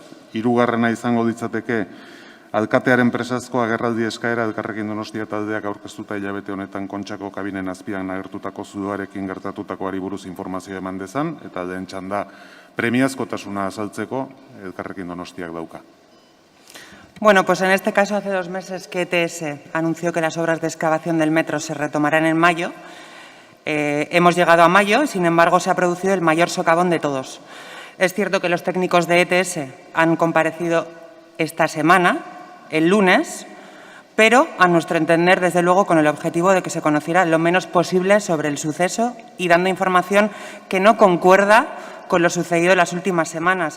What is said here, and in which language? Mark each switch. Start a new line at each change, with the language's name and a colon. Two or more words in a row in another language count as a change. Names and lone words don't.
Basque: Hirugarrena izango ditzateke alkatearen presazko agerraldi eskaera Elkarrekin Donostia taldeak aurkeztuta hilabete honetan Kontxako kabinen azpian agertutako zuloarekin gertatutakoari buruz informazioa eman dezan, eta lehen txanda premiazkotasuna azaltzeko Elkarrekin Donostiak dauka.
Spanish: Bueno, pues en este caso hace 2 meses que ETS anunció que las obras de excavación del metro se retomarán en mayo. Hemos llegado a mayo, sin embargo se ha producido el mayor socavón de todos. Es cierto que los técnicos de ETS han comparecido esta semana, el lunes, pero a nuestro entender, desde luego, con el objetivo de que se conociera lo menos posible sobre el suceso y dando información que no concuerda con lo sucedido en las últimas semanas.